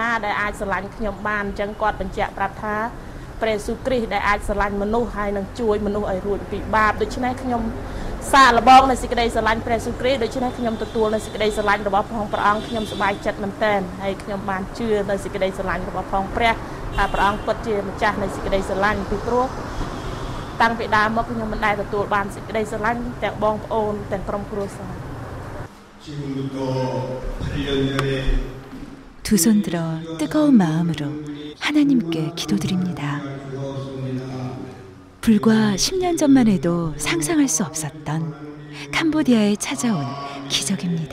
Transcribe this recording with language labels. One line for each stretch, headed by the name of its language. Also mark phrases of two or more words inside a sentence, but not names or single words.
Khmer: ណាដែលអាចស្រឡាញ់ខ្ញុំបានអញ្ចឹងគាត់បញ្ជាក់ប្រាប់ថាព្រះយេស៊ូវគ្រីស្ទដែលអាចស្រឡាញ់មនុស្សហើយនឹងជួយមនុស្សឲ្យរួចពីបាបដូច្នេះខ្ញុំសាកល្បងនៅសេចក្តីស្រឡាញ់ព្រះយេស៊ូវគ្រីស្ទដូច្នេះខ្ញុំទទួលនៅសេចក្តីស្រឡាញ់របស់ព្រះអង្គខ្ញុំសប្បាយចិត្តមែនទែនហើយខ្ញុំបានជឿនៅសេចក្តីស្រឡាញ់របស់ព្រះ ថាព្រះអង្គពិតជាម្ចាស់នៃសេចក្តីស្រឡាញ់ពីព្រោះតាំងពីដើមមកខ្ញុំមិនដែលទទួលបានសេចក្តីស្រឡាញ់ទាំងបងប្អូនទាំងក្រុមគ្រួសារ
Korean: 두 손 들어 뜨거운 마음으로 하나님께 기도드립니다. 불과 10년 전만 해도 상상할 수 없었던 캄보디아에 찾아온 기적입니다.